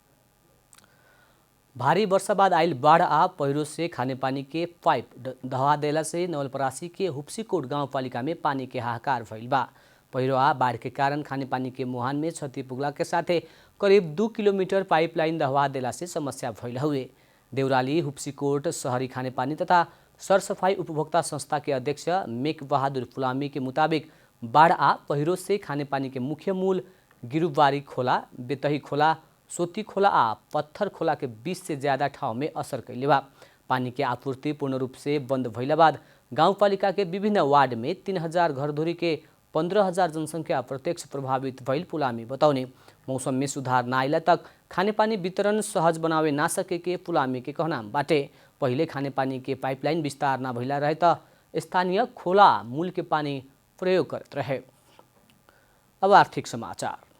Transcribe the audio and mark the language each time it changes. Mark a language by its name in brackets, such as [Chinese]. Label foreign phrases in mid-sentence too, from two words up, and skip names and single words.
[Bhojpuri] भारी वर्षा बाद आयल बाढ़ आ पहिरो से खानेपानी के पाइप दहा देला से नवलपरासी के हुप्सीकोट गाउँपालिका में पानी के हाहाकार भइल बा। पहिरो आ बाढ़ के कारण खानेपानी के मुहान में क्षति पुगला के साथे करीब 2 किलोमीटर पाइपलाइन दहवा देला से समस्या भइल हुए। देउराली हुप्सीकोट शहरी खानेपानी तथा सरसफाई उपभोक्ता संस्था के अध्यक्ष मेक बहादुर फुलामी के मुताबिक बाढ़ आ पहिरो से खानेपानी के मुख्य मूल गिरुबारी खोला, बेतही खोला, सोती खोला आ पत्थर खोला के 20 से ज्यादा ठाउँ में असर कैले बा। पानी के आपूर्ति पूर्ण रूप से बंद भइला बाद गाउँपालिका के विभिन्न वार्ड में 3000 घरधुरी के 15000 जनसंख्या प्रत्यक्ष प्रभावित भइल पुलामी बताउने। मौसम में सुधार न आइला तक खानेपानी वितरण सहज बनावे ना सके के पुलामी के कहनाम बाटे। पहिले खानेपानी के पाइपलाइन विस्तार न भइला रहे त स्थानीय खोला मूल के पानी प्रयोग करत रहे। अब आर्थिक समाचार।